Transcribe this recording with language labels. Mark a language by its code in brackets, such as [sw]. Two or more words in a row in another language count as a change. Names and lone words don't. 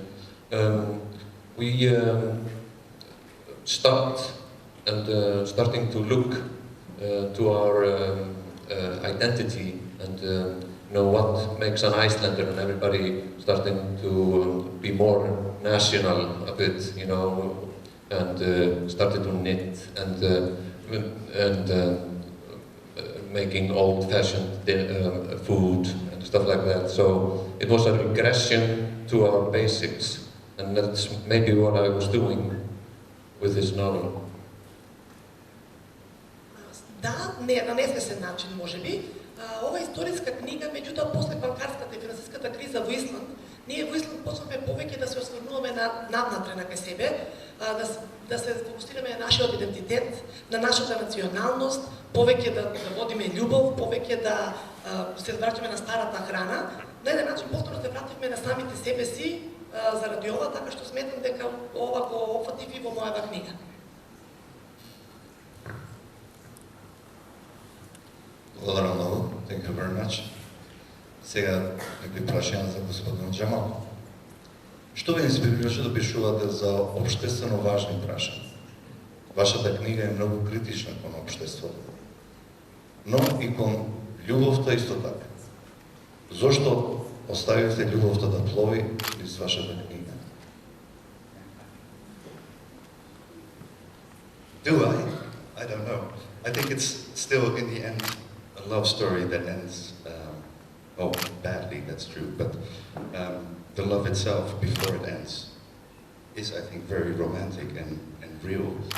[en] We stopped and starting to look to our identity and know what makes an Icelander, and everybody starting to be more national a bit, you know, and started to knit and making old-fashioned food and stuff like that. So it was a regression to our basics, and that's maybe what I was doing with this novel. [mk] Да, не на несвесен начин, може би. Ова историска книга, меѓутоа после банкарската и финансиската криза во Исланд, ние во Исланд почнавме повеќе да се осврнуваме на навнатре на кај себе, да се фокусираме на нашиот идентитет, на нашата националност, повеќе да водиме љубов, повеќе да се враќаме на старата храна. На еден начин повторно се вративме на самите себе си заради ова, така што сметам дека ова го опфатив и во мојава книга. Благодарам много. [en] Thank you very much. [mk] Сега некои прашања за господин Джамал. Што ве инспирираше да пишувате за општествено важни прашања? Вашата книга е многу критична кон општеството, но и кон љубовта исто така. Зошто оставивте љубовта да плови низ вашата книга? [en] Do I? I don't know. I think it's still, in the end, a love story that ends, badly, that's true, but the love itself, before it ends, is, I think, very romantic and real.